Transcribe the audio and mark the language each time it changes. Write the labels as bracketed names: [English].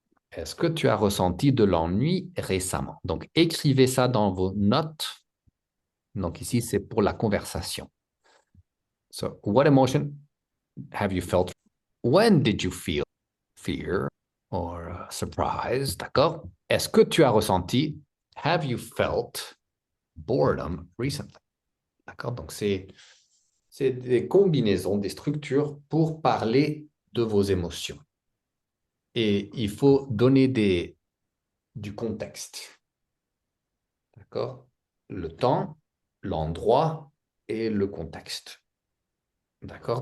[French] Est-ce que tu as ressenti de l'ennui récemment? Donc, écrivez ça dans vos notes. Donc, ici, c'est pour la conversation. [English] So, what emotion have you felt? When did you feel fear or surprise? [French] D'accord? Est-ce que tu as ressenti? [English] Have you felt boredom recently? [French] D'accord? Donc, c'est des combinaisons, des structures pour parler de vos émotions. Et il faut donner du contexte. D'accord? Le temps, l'endroit et le contexte. D'accord?